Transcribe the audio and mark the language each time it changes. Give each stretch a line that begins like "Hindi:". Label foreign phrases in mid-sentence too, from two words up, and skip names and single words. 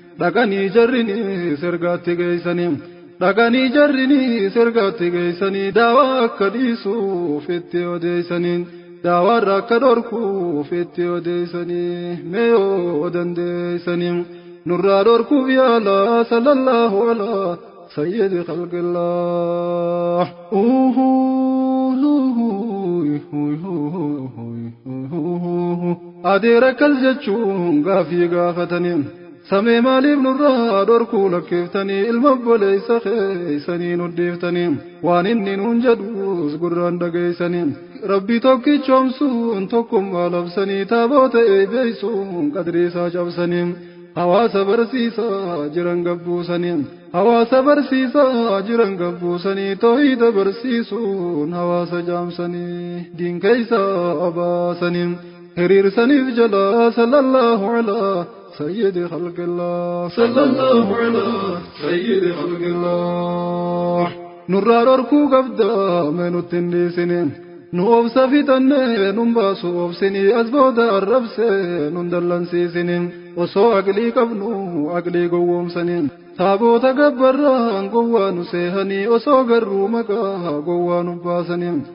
Oromo: Dhaqanii jarriniis ergaatti geeysanii. Dhaqanii jarriniis ergaatti geeysanii. Daawaa akka dhiisuuf itti odeeysanii. Daawaarra akka dhorkuuf itti odeessanii, mee yoo dandeessanii. Nurraa dhorkuuf yaala,
Arabic: صلى الله على سيد خلق الله. Uhu, uhu, uhu, uhu, uhu.
Oromo: Adeera kal jechuun gaafii gaafatanii. Samee maaliif nurraa dhorkuu lakkeeftanii, ilma obboleessa keessanii nuddeeftanii? Waan inni nuun jedhuus gurraan dhageessanii. Rabbi tokkichoomsuun tokkummaa labsanii, taabota eebbeessuun qadrii isaa cabsanii. Hawaasa barsiisaa jiran gabbuusanii. Hawaasa barsiisaa jiran gabbuusanii, toohida barsiisuun hawaasa jaamsanii, diin keessa abaasanii. Hiriirsaniif jala
Arabic: صلى الله على سيد خلق الله. صلى الله على سيد خلق الله.
Oromo: Nurraa dhorkuu qabda mee nutti hin dhiisini. Nu obsa fixannee nun baasu obsini as booda arrabse nun dallansiisini. Osoo aqlii qabnu aqlii gowwoomsani. Taaboota gabbarraan gowwaa nu seehanii osoo garruu maqaa gowwaa nu baasani.